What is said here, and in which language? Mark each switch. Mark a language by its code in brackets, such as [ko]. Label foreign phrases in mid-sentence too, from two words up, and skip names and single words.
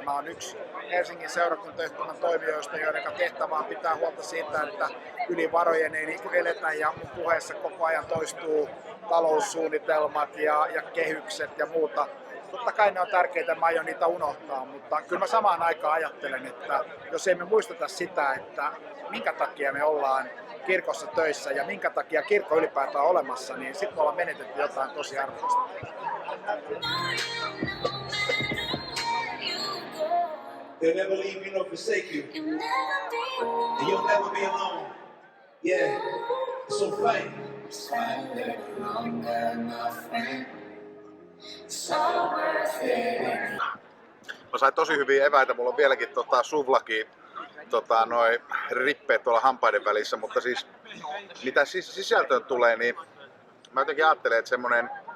[fi] Mä oon yksi Helsingin seurakuntayhtymän toimijoista, joiden tehtävä on pitää huolta siitä, että yli varojen ei niin eletä ja mun puheessa koko ajan toistuu taloussuunnitelmat ja kehykset ja muuta. Totta kai ne on tärkeitä, mä aion niitä unohtaa, mutta kyllä mä samaan aikaan ajattelen, että jos emme muisteta sitä, että minkä takia me ollaan kirkossa töissä ja minkä takia kirkko ylipäätään on olemassa, niin sitten me ollaan menetetty jotain tosi arvokasta. [en] They'll never leave you nor forsake you. And you'll never be alone. Yeah, so fight. [fi] Mä sain tosi hyviä eväitä, mulla on vieläkin suvlakin noi rippeet tuolla hampaiden välissä, mutta siis mitä sisältöön tulee, niin mä jotenkin ajattelen, että semmonen